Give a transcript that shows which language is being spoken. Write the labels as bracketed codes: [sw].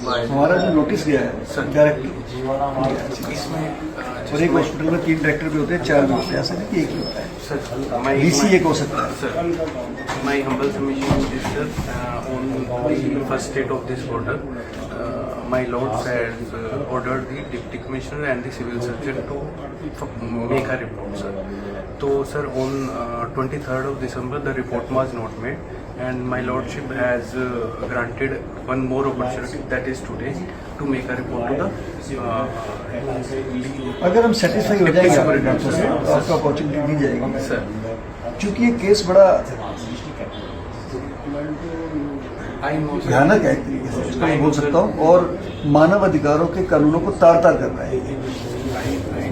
[hi] हमारा जो नोटिस गया है डायरेक्टर, इसमें और एक हॉस्पिटल में 3 डायरेक्टर भी होते हैं, 4 भी होते हैं, ऐसा नहीं कि एक ही होता है। सर डीसी एक हो सकता है। [en] Sir, my humble submission is sir, on the first state of this order, my lords has ordered the deputy commissioner and the civil surgeon to make a report, sir. So, sir, on 23rd of December, the report was not made, and my lordship has granted one more opportunity, that is today, to make a report to the. [hi] अगर हम satisfy हो जाएंगे हमारे doctor से तो आपको opportunity दी जाएगी sir. क्योंकि ये केस बड़ा भयानक है एक तरीके से, इसको मैं बोल सकता हूँ, और मानव अधिकारों के कानूनों को तार तार कर रहा है।